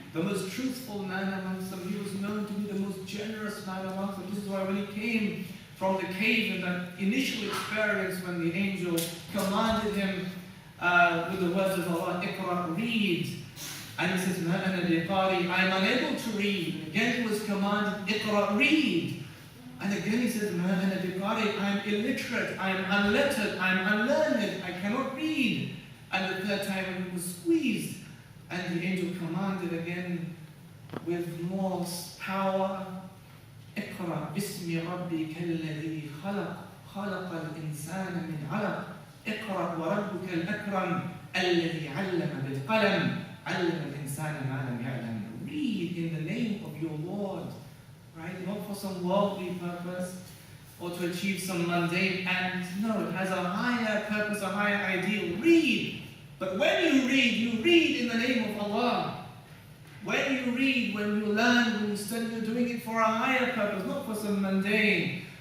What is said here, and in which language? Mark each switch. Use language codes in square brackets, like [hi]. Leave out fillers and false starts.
[en] the most truthful man amongst them. He was known to be the most generous man amongst them. This is why when he came from the cave in that initial experience when the angel commanded him with the words of Allah, Iqra, read. And he says, [ar] Ma ana biqari, [en] I am unable to read. And again he was commanded, Iqra, read. And again he says, [ar] Ma ana biqari, [en] I am illiterate, I am unlettered, I am unlearned, I cannot read. And the third time when he was squeezed, and the angel commanded again with more power, [ar] اقرأ باسم ربك الذي خلق خلق الإنسان من علق اقرأ وربك الأكرم الذي علم بالقلم علم الإنسان ما لم يعلم. [en] Read in the name of your Lord, right? Not for some worldly purpose or to achieve some mundane end. No, it has a higher purpose, a higher ideal. Read. But when you read in the name of Allah. When you read, when you learn, when you study, you're doing it for a higher purpose, not for some mundane.